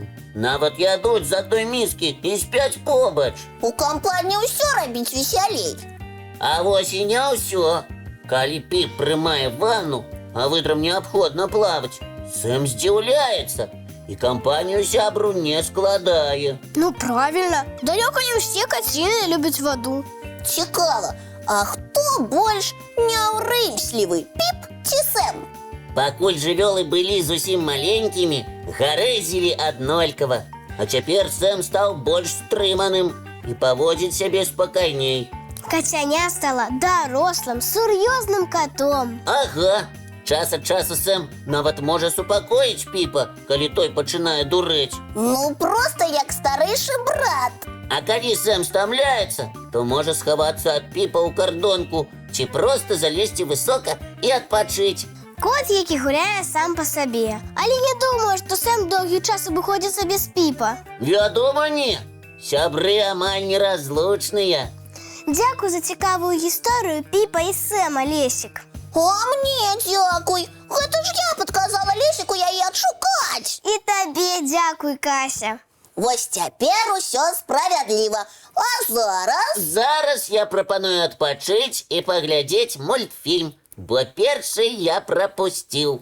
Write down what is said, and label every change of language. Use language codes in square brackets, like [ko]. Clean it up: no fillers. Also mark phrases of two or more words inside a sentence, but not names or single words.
[be] Нават ядуць з адной міскі і спяць побач. У кампаніі ўсё рабіць весялей. А вось і не ўсё. Калі Піп прымае ванну, а выдрам неабходна плаваць, Сэм здзіўляецца і кампанію сябру не складае. [ru] Ну, правильно. Далеко не все котины любят воду. [be] Цікаво, а хто больш няўрымслівы, Піп ці Сэм? Пакуль жывёлы былі зусім маленькімі, гарэзілі аднолькава. А цяпер Сэм стаў больш стрыманым і паводзіць сябе спакайней. [uk] Котяня стала дорослым, сур'ёзным котом. [be] Ага, час ад часу Сэм нават можа супакоіць Піпа, калі той пачынае дурэць. Ну, просто як старэйшы брат. А калі Сэм стамляецца, то можа схавацца ад Піпа ў кардонку ці проста залезці высока і адпачыць. [uk] Кот, які гуляє сам по собі. Але не думаю, що Сэм довгий час обходиться без Піпа. [be] Вядома, не. Сябры амаль неразлучныя. [uk] Дякую за цікаву історію Піпа і Сэма, Лесик. [be] А мне дзякуй. Гэта ж я падказала Лесіку яе адшукаць. І табе дзякуй, Кася. Вось цяпер усё справядліва. А зараз... Зараз я прапаную адпачыць і паглядзець мультфільм, бо першы я прапусціў.